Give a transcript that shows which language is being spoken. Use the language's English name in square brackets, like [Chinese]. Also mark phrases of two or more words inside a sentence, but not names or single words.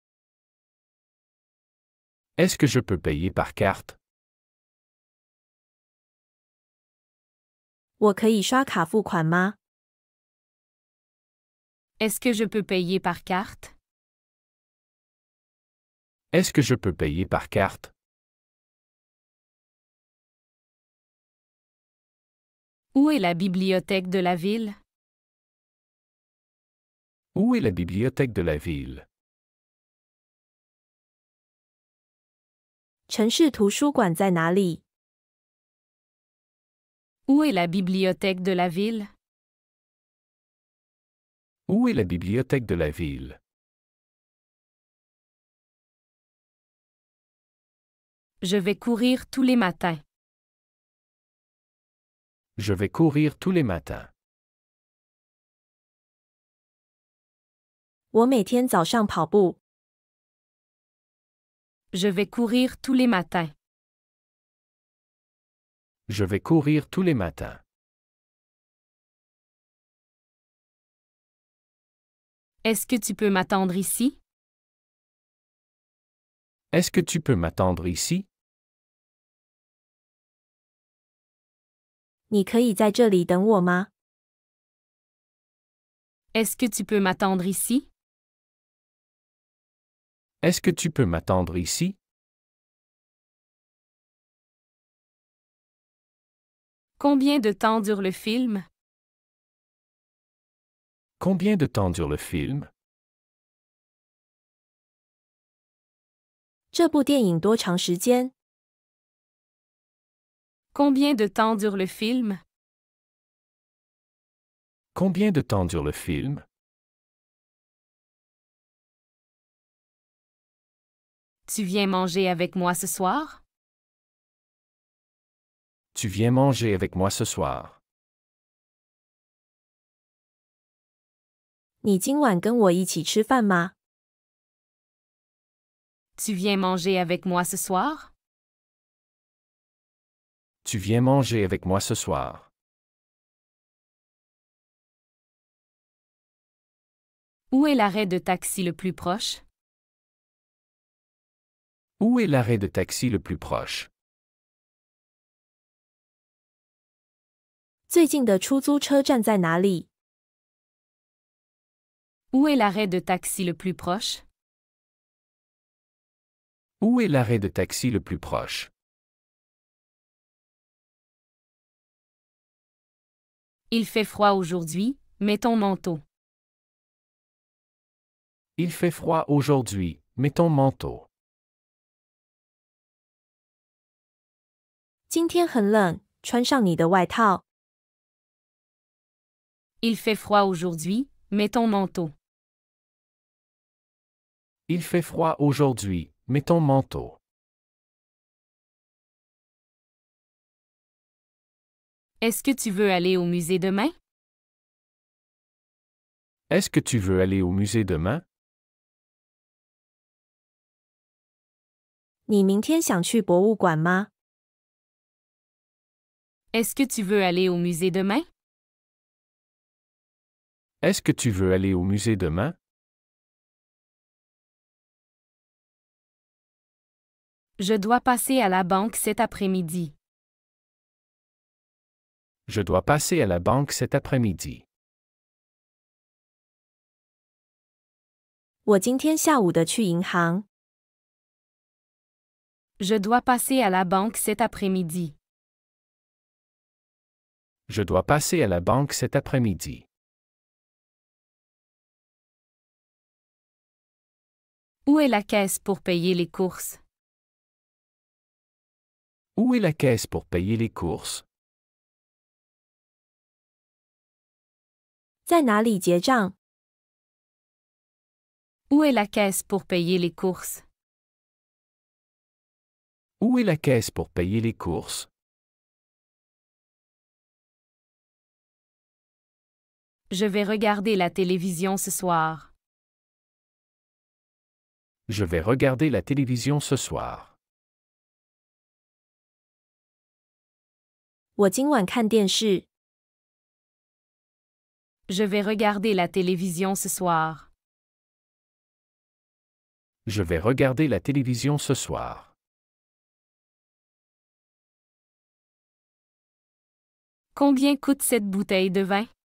[French] Est-ce que je peux payer par carte? [Chinese] 我可以刷卡付款吗？ [French] Est-ce que je peux payer par carte? Est-ce que je peux payer par carte? Où est la bibliothèque de la ville? Où est la bibliothèque de la ville? [Chinese] 城市图书馆在哪里？ [French] Où est la bibliothèque de la ville? Où est la bibliothèque de la ville? Je vais courir tous les matins. Je vais courir tous les matins. [Chinese] 我每天早上跑步。 [French] Je vais courir tous les matins. Je vais courir tous les matins. Est-ce que tu peux m'attendre ici? Est-ce que tu peux m'attendre ici? [Chinese] 你可以在这里等我吗？ [French] Est-ce que tu peux m'attendre ici? Est-ce que tu peux m'attendre ici? Combien de temps dure le film? Combien de temps dure le film? [Chinese] 这部电影多长时间？ [French] Combien de temps dure le film? Combien de temps dure le film? Tu viens manger avec moi ce soir? Tu viens manger avec moi ce soir. [Chinese] 你今晚跟我一起吃饭吗？ [French] Tu viens manger avec moi ce soir? Tu viens manger avec moi ce soir. Où est l'arrêt de taxi le plus proche? Où est l'arrêt de taxi le plus proche? [Chinese] 最近的出租车站在哪里？ [French] Où est l'arrêt de taxi le plus proche? Où est l'arrêt de taxi le plus proche? Il fait froid aujourd'hui, mets ton manteau. Il fait froid aujourd'hui, mets ton manteau. [Chinese] 今天很冷，穿上你的外套。 [French] Il fait froid aujourd'hui, mets ton manteau. Il fait froid aujourd'hui, mets ton manteau. Est-ce que tu veux aller au musée demain? Est-ce que tu veux aller au musée demain? [Chinese] 你明天想去博物馆吗？ [French] Est-ce que tu veux aller au musée demain? Est-ce que tu veux aller au musée demain? Je dois passer à la banque cet après-midi. Je dois passer à la banque cet après-midi. [Chinese] 我今天下午的去银行。 [French] Je dois passer à la banque cet après-midi. Je dois passer à la banque cet après-midi. Où est la caisse pour payer les courses? Où est la caisse pour payer les courses? [Chinese] 在哪里结账？ [French] Où est la caisse pour payer les courses? Où est la caisse pour payer les courses? Je vais regarder la télévision ce soir. Je vais regarder la télévision ce soir. [Chinese] 我今晚看电视。 [French] Je vais regarder la télévision ce soir. Je vais regarder la télévision ce soir. Combien coûte cette bouteille de vin?